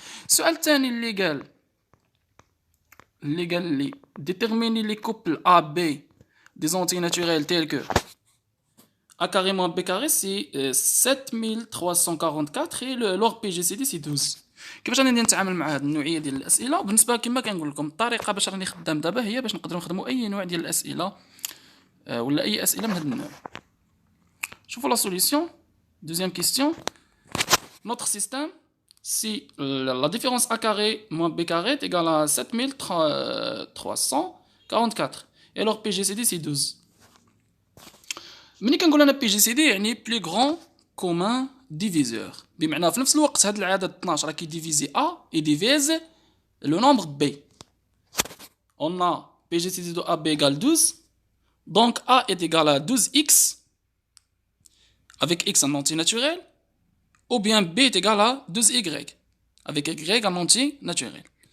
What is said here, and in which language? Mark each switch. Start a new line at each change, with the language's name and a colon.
Arabic: السؤال الثاني اللي قال لي
French: déterminer les couples A B des entiers naturels tels que A carré moins B carré, c'est 7344 et log PGCD c'est 12.
Arabic: كيفاش غادي نتعامل مع هذه النوعيه ديال الاسئله؟ بالنسبه كما كنقول لكم الطريقه باش راني خدام دابا هي باش نقدروا نخدموا اي نوع ديال الاسئله ولا اي اسئله من هذا النوع. شوفوا لا سوليسيون.
French: Deuxième question. Notre système, si la différence A carré moins B carré est égale à 7344 et alors PGCD c'est 12.
Arabic: ملي كنقول انا بي جي سي دي يعني بلي غران كومان ديفيزور، بمعنى في نفس الوقت هذا العدد 12 راه كيديفيزي ا يديفيز لو نومبر بي.
French: On a PGCD de AB égale 12, donc A est égal à 12x avec x en entier naturel, ou bien B est égal à 12y avec y en entier naturel.